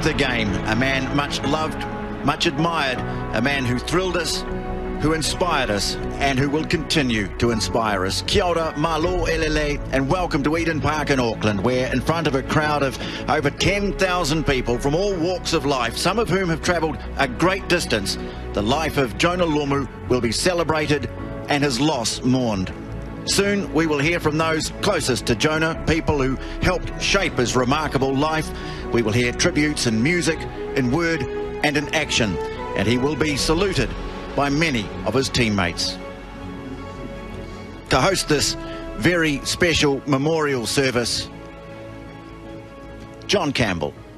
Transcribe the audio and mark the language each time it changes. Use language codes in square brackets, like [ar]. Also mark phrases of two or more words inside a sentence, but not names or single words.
[en] the game, a man much loved, much admired, a man who thrilled us, who inspired us, and who will continue to inspire us. [mi] Kia ora, [to] malo elele, [en] and welcome to Eden Park in Auckland, where in front of a crowd of over 10,000 people from all walks of life, some of whom have travelled a great distance, the life of Jonah Lomu will be celebrated and his loss mourned. Soon we will hear from those closest to Jonah, people who helped shape his remarkable life. We will hear tributes in music, in word and in action, and he will be saluted by many of his teammates. To host this very special memorial service, John Campbell.